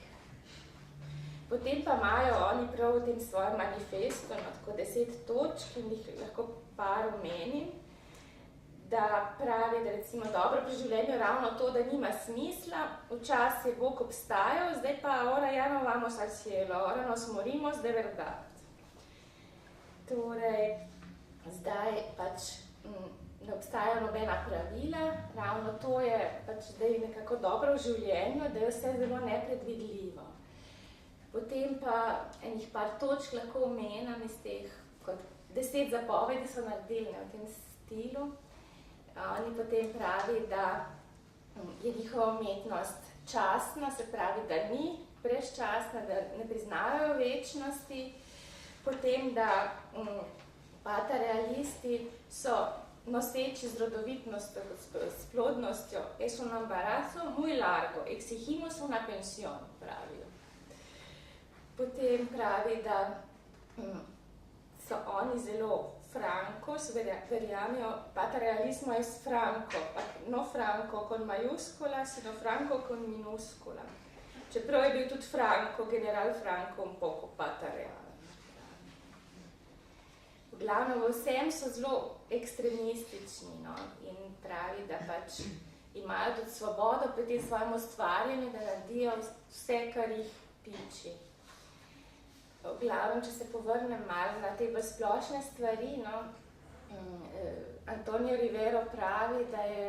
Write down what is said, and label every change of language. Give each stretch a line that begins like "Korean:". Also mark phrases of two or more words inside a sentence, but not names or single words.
Slovenian: Potem pa imajo oni prav v tem svojem manifestu, no, tako 10 točk, in jih lahko par omenim, da pravi, da recimo dobro pri življenju ravno to, da nima smisla, včasih je Bog obstajal, zdaj pa
Spanish: ora ja no vamos al cielo, ora nos morimos de verdad.
Slovenian: Torej, zdaj pač ne obstajajo nobena pravila, ravno to je pač zdaj nekako dobro v življenju, da je vse zelo nepredvidljivo. Potem pa enih par točk lahko omenim iz teh, kot 10 zapovedi so naredili v tem stilu. Oni potem pravi, da je njihova umetnost častna, se pravi, da ni brezčasna, da ne priznajo večnosti. Potem, da Pata realisti so noseči z rodovitnostjo, s plodnostjo,
Spanish: es un embarazo muy largo, exigimos una pensión,
Slovenian: pravijo. Potem pravi, da so oni zelo francos, verjamejo,
Spanish: Pata realismo es franco, no franco con majúscula, sino franco con minúscula.
Slovenian: Čeprav je bil tudi Franco, general Franco,
Spanish: un poco
Slovenian: Pata real. V glavnem, vsem so zelo ekstremistični, no, in pravi, da pač imajo tudi svobodo pri tem svojem ustvarjanju, da naredijo vse, kar jih piči. V glavnem, če se povrnem malo na te splošne stvari, no, Antonio Rivero pravi, da je